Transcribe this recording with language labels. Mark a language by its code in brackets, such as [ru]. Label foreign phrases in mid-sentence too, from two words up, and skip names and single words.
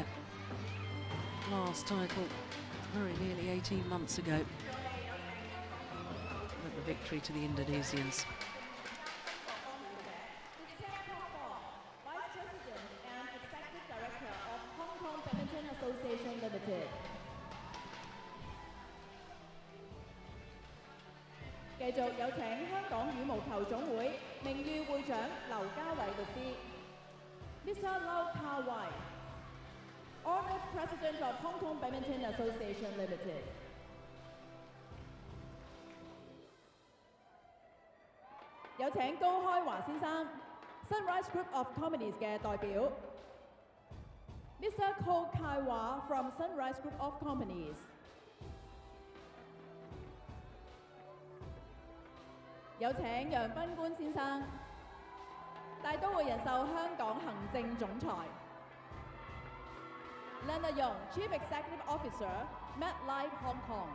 [en] Last title very nearly 18 months ago. With the victory to the Indonesians. Vice President and Executive Director of Hong Kong Badminton Association Limited. [yue] 繼續有請香港羽毛球總會名譽會長劉家偉律師 Mr. [en] Lau Ka-wai, Honored President of Hong Kong Badminton Association Limited. [yue] 有請高開華先生 Sunrise Group of Companies 嘅代表 Mr. [en] Ko Kai-wah from Sunrise Group of Companies. [yue] 有請楊賓官先生，大都會人壽香港行政總裁 Leonard Yong, [en] Chief Executive Officer, [yue] MetLife Hong Kong。